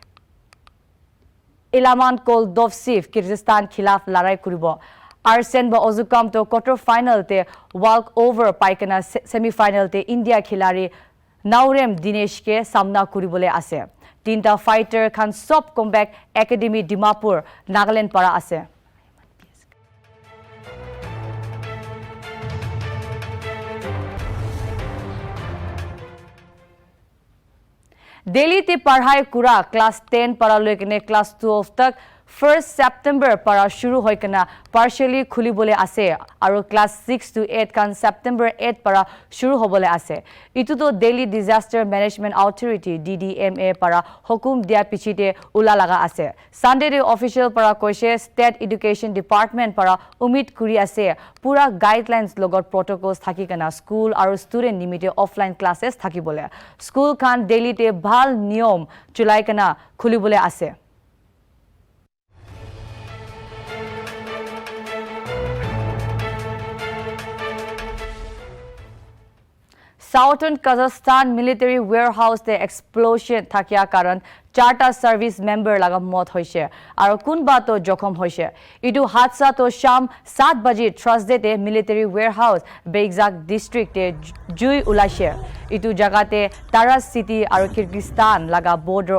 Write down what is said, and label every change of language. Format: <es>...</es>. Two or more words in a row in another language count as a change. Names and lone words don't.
<nag>ইলামান কোলদভসিভ কিৰ্গিস্তান খিলাফ লৰাই কৰিব আৰ্সেন বা অজুকাম তো কোৱাৰ্টাৰ ফাইনেলতে</nag> <en>walk over</en> <nag>পাইকেনা সেমিফাইনেলতে ইণ্ডিয়া খিলাৰী নাওৰেম দিনেশকে সামনা কৰিবলৈ আছে 3টা ফাইটাৰ খান সব কমবেক একাডেমি ডিমাপুৰ নাগালেণ্ড পৰা আছে दिल्ली पढ़ाई कुरा क्लास 10 para loikene class 12 tak 1st September para shuru hoikena partially khulibole ase aru class 6 to 8 kan September 8 para shuru hobole ase itu to Delhi Disaster Management Authority DDMA para hukum dia pichite ula laga ase Sunday de official para koise State Education Department para umid kuri ase pura guidelines logot protocols thaki kana school aru student nimite</nag> <en>offline classes</en> <nag>thakibole school kan Delhi te bhal niyom chulai kana khulibole ase</nag> <en>Southern Kazakhstan military warehouse the explosion</en> <nag>thakia karan 4টা</nag> <en>service member</en> <nag>laga mot hoise aru kunba to jokhom hoise idu hadsa to sham 7 baje Thursday te</nag> <en>military warehouse</en> <nag>Beigzak district te jui ulaise idu jagate Taraz city aru Kyrgyzstan laga border</nag>